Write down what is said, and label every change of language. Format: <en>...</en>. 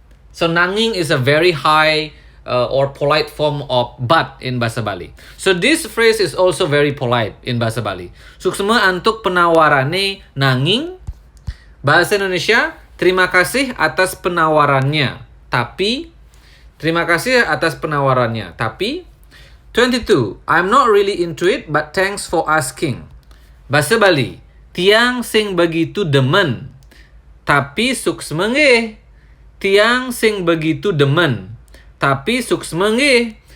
<en>So nanging is a very high or polite form of but in bahasa Bali. So this phrase is also very polite in bahasa Bali.</en> <ban>Suksme antuk penawarane nanging.</ban> <id>Bahasa Indonesia, terima kasih atas penawarannya. Tapi terima kasih atas penawarannya.</id> <en>Tapi 22, I'm not really into it, but thanks for asking.</en> <ban>Bahasa Bali, tiang sing begitu demen, tapi suksme nggih. Tiang sing begitu demen, tapi suksme nggih.</ban>